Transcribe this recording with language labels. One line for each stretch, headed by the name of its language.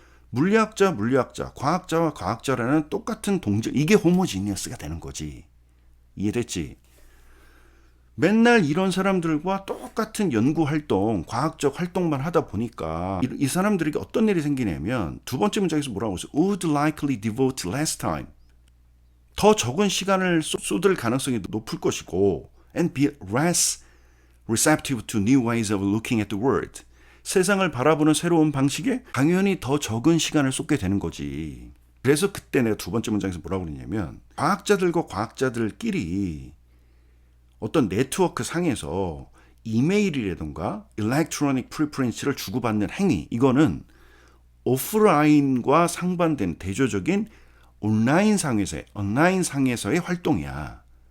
Korean: 물리학자, 과학자와 과학자라는 똑같은 동질, 이게 호모지니어스가 되는 거지. 이해됐지? 맨날 이런 사람들과 똑같은 연구 활동, 과학적 활동만 하다 보니까 이 사람들에게 어떤 일이 생기냐면 두 번째 문장에서 뭐라고 했어?
English: would likely devote less time.
Korean: 더 적은 시간을 쏟을 가능성이 높을 것이고
English: and be less receptive to new ways of looking at the world.
Korean: 세상을 바라보는 새로운 방식에 당연히 더 적은 시간을 쏟게 되는 거지. 그래서 그때 내가 두 번째 문장에서 뭐라고 그랬냐면 과학자들과 과학자들끼리 어떤 네트워크 상에서 이메일이라든가 일렉트로닉 프리프린츠를 주고받는 행위, 이거는 오프라인과 상반된 대조적인 온라인 상에서의 활동이야.